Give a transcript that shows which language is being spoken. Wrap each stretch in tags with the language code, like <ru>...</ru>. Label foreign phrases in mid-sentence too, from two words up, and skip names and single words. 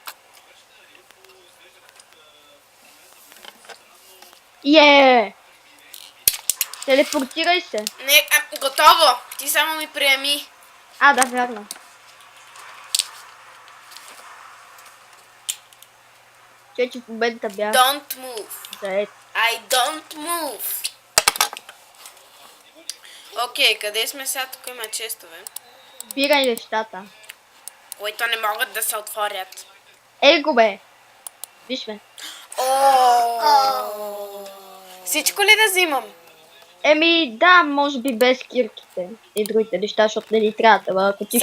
<bg>Телепортирай се. Не, готово! Ти само ми приеми. Да, вярно. Че в момента бях</bg> <en>Don't move.</en> <bg>заед.</bg> <en>I don't move.</en> <bg>Окей, къде сме сега? Тук има честове, Бирай нещата. които не могат да се отворят. Го, бе. Виж ме. Всичко ли да взимам? Да, може би без кирките и другите неща, защото не ни трябва да бъдат почти.</bg>